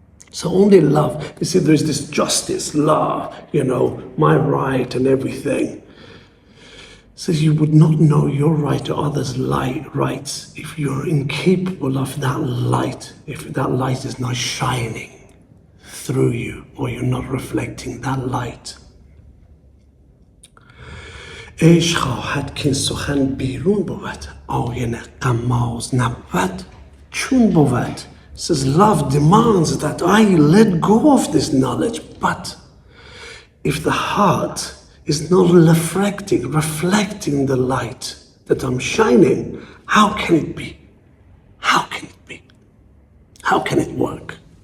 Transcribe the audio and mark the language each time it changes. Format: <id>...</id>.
<en>So only love. You see, there's this justice, love, my right and everything. So you would not know your right or others' rights if you're incapable of that light, if that light is not shining through you or you're not reflecting that light.</en> <fa>عشق خواهد که این سخن بیرون بود آینه غماز نبود چون بود.</fa> <en>Says love demands that I let go of this knowledge, but if the heart is not reflecting the light that I'm shining, how can it be? How can it be? How can it work?</en>